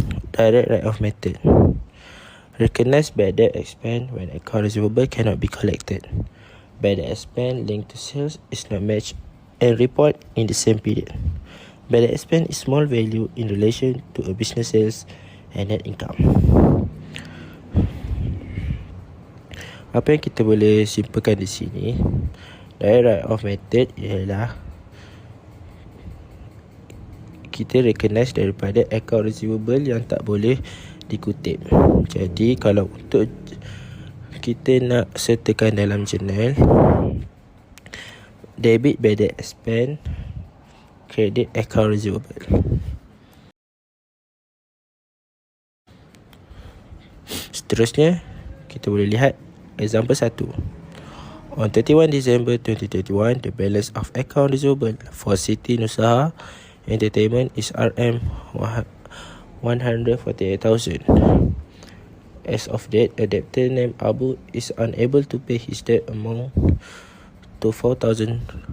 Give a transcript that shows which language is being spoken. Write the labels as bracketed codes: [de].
[en] Direct write-off method recognize bad debt expense when account receivable cannot be collected. Bad debt expense linked to sales is not matched and report in the same period. Bad debt expense is small value in relation to a business sales and net income. [ms] Apa yang kita boleh simpulkan di sini, direct write-off method ialah kita recognize daripada account receivable yang tak boleh dikutip. Jadi kalau untuk kita nak sertakan dalam jurnal, [en] debit bad debt expense, credit account receivable. [ms] Seterusnya kita boleh lihat example 1. [en] On 31 December 2021, the balance of account receivable for Siti Nusaha Entertainment is RM148,000. As of date, a debtor named Abu is unable to pay his debt amount to 4,800.